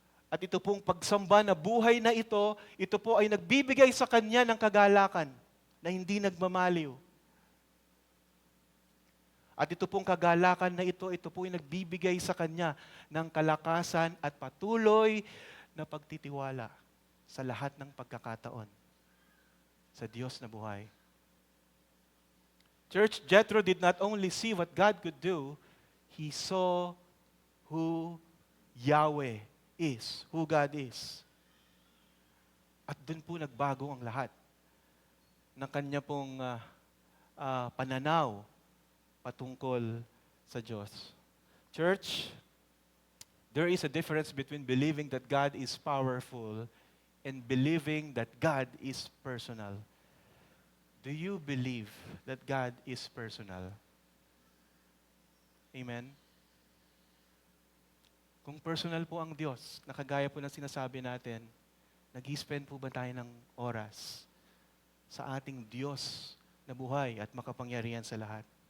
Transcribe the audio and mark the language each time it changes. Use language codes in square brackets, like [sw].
[tl] At ito pong pagsamba na buhay na ito po ay nagbibigay sa kanya ng kagalakan na hindi nagmamaliw. At ito pong kagalakan na ito po ay nagbibigay sa kanya ng kalakasan at patuloy na pagtitiwala sa lahat ng pagkakataon sa Diyos na buhay. [en] Church, Jethro did not only see what God could do, he saw who Yahweh is, who God is. [tl] At doon po nagbago ang lahat ng kanya pong pananaw patungkol sa Diyos. [en] Church, there is a difference between believing that God is powerful and believing that God is personal. Do you believe that God is personal? Amen? [tl] Kung personal po ang Diyos, nakagaya po ng sinasabi natin, nag-spend po ba tayo ng oras sa ating Diyos na buhay at makapangyarihan sa lahat?